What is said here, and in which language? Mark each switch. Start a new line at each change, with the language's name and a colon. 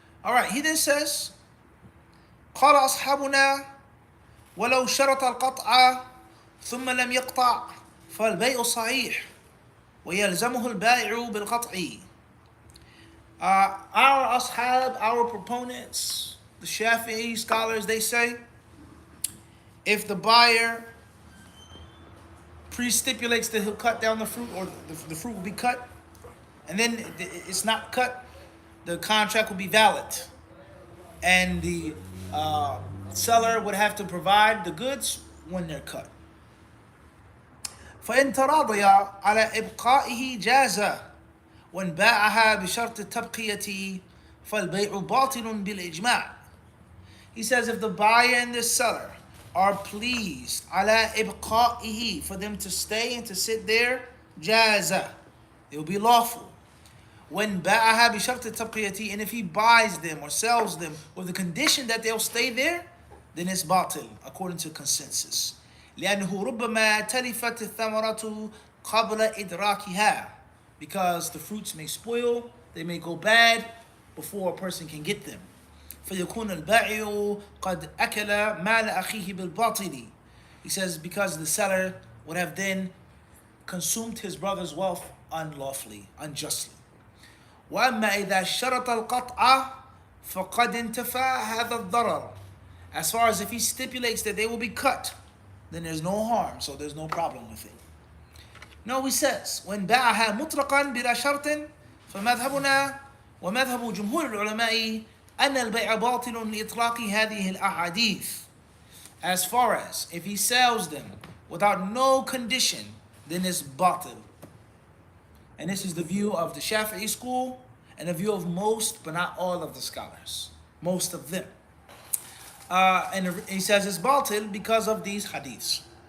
English: All right, he then says,
Arabic: قال أصحابنا ولو شرط القطع ثم لم يقطع فالبيع صحيح ويلزمه البائع بالقطع.
English: Our ashab, our proponents, the Shafi'i scholars, they say, if the buyer pre-stipulates that he'll cut down the fruit, or the fruit will be cut, and then it's not cut, the contract will be valid. And the seller would have to provide the goods when they're cut.
Arabic: فإن تراضيا على إبقائه جاز وإن باعها بشرط التبقية فالبيع باطل بالإجماع.
English: He says if the buyer and the seller are pleased
Arabic: على إبقائه,
English: for them to stay and to sit there,
Arabic: جاز,
English: it will be lawful. When
Arabic: باعها بشرط التبقية,
English: and if he buys them or sells them with the condition that they'll stay there, then it's باطل according to consensus.
Arabic: لأنه ربما تلفت الثمرة قبل إدراكها,
English: because the fruits may spoil, they may go bad before a person can get them.
Arabic: فيكون البائع قد أكل مال أخيه بالباطل.
English: He says because the seller would have then consumed his brother's wealth unlawfully, unjustly.
Arabic: وأما إذا شرط القطع فقد انتفى هذا الضرر.
English: As far as if he stipulates that they will be cut, then there's no harm, so there's no problem with it. No, he says, when
Arabic: باعها مطلقا بلا شرط فمذهبنا ومذهب جمهور العلماء أن البيع باطل لإطلاق هذه الأحاديث.
English: As far as if he sells them without no condition, then it's batil. And this is the view of the Shafi'i school and the view of most, but not all of the scholars. Most of them. And he says it's batil because of these hadiths.